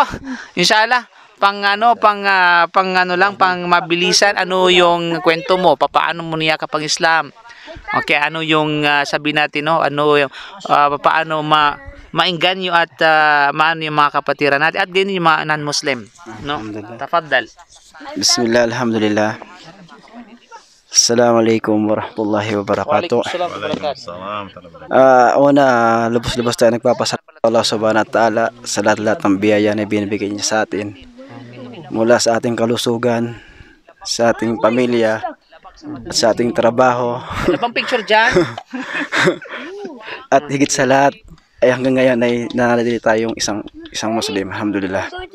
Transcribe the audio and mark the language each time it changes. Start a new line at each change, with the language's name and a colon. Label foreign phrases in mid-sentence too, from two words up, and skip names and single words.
Filipino: Inshallah, pang mabilisan, ano yung kwento mo? Paano mo niyakap ang Islam? Okay, ano yung sabi natin, no? Ano yung paano maingganyo at maano yung mga kapatiran natin at din yung mga non-Muslim, no? Tafadhal.
Arabic: بسم الله، الحمد لله. السلام عليكم ورحمة الله وبركاته.
Filipino: Una, lubos-lubos tayo nagpapasalamat
Arabic: الله سبحانه وتعالى
Filipino: sa lahat-lahat ng biyaya na binibigay niya sa atin. Mula sa ating kalusugan, sa ating pamilya, at sa ating trabaho. Ano bang picture dyan? At higit sa lahat, ay hanggang ngayon ay nananatili tayong isang Muslim, alhamdulillah.